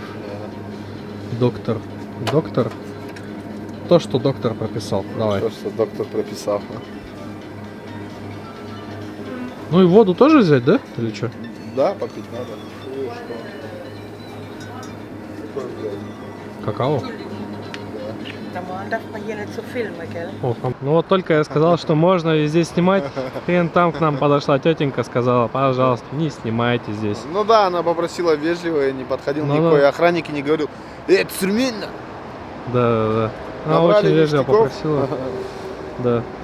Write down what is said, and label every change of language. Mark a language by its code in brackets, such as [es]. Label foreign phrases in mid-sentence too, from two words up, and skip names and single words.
[ru] Доктор. Доктор? То, что доктор прописал. Давай. То, что доктор прописал. Ну и воду тоже взять, да? Или что? Да, попить надо. Ой, что? Какой взять? Какао? [de] Man darf man hier nicht so filmen, gell? [ru] О, ну вот только я сказал, что можно везде снимать. Хрен там к нам подошла тетенька, сказала, пожалуйста, не снимайте здесь. Ну да, она попросила вежливо, я не подходил Ну никакой да. охранник и не говорил, это сурменно. Да, да. Она Набрали очень вежливо ништяков. попросила. Да.